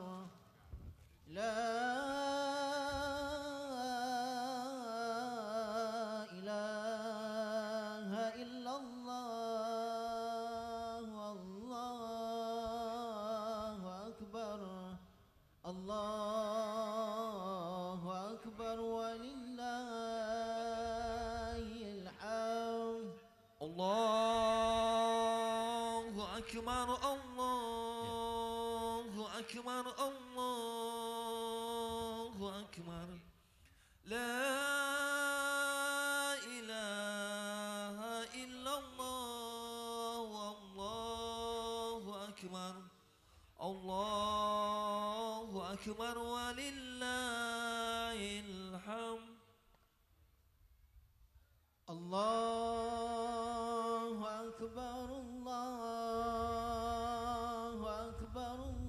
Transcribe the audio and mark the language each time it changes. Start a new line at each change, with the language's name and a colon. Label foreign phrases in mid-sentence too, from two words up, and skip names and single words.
Arabic: لا إله إلا الله الله أكبر الله أكبر ولله الحمد. الله أكبر الله أكبر الله أكبر. لا إله إلا الله. أكبر الله أكبر ولله الحمد الله أكبر الله أكبر